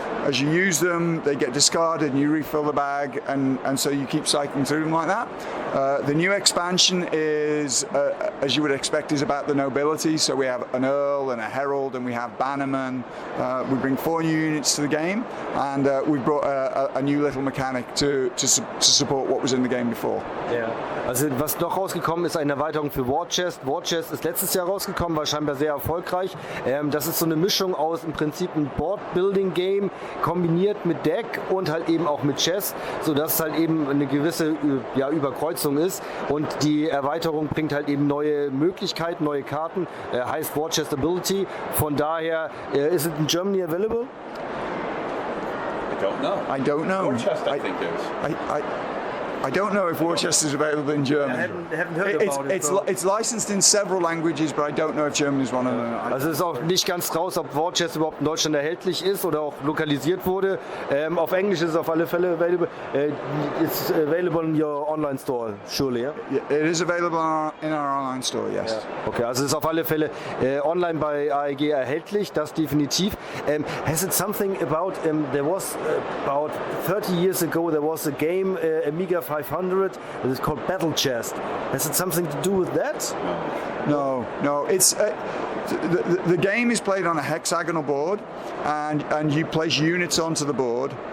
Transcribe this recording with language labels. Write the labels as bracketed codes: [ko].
[en] As you use them, they get discarded and you refill the bag, and so you keep cycling through them like that. The new expansion is, as you would expect, is about the nobility. So we have an Earl and a Herald, and we have Bannerman. We bring 4 new units to the game, and we've brought a new little mechanic to support what was in the game before. [de] Ja. Also was noch rausgekommen ist, eine Erweiterung für War Chest. War Chest ist letztes Jahr rausgekommen, war scheinbar sehr erfolgreich. Das ist so eine Mischung aus im Prinzip ein Board-Building-Game kombiniert mit Deck und halt eben auch mit Chess, sodass es halt eben eine gewisse Überkreuzung ist. Und die Erweiterung bringt halt eben neue Möglichkeiten, neue Karten, heißt War Chest Ability. Von daher, [en] is it in Germany available? I don't know. War Chest, I think is. I don't know if War Chest is available in German. I haven't heard about it. It's licensed in several languages, but I don't know if German is one of them. [de] Also es ist auch nicht ganz raus, ob War Chest überhaupt in Deutschland erhältlich ist oder auch lokalisiert wurde. Auf Englisch ist es auf alle Fälle available. [en] It's available in your online store, surely, yeah? It is available in our online store, yes. [de] Ja. Okay, also es ist auf alle Fälle online bei AEG erhältlich, das definitiv. [en] Has it something about, there was about 30 years ago, there was a game, Amiga 500, it's called Battle Chest. Has it something to do with that? No. It's the game is played on a hexagonal board, and you place units onto the board.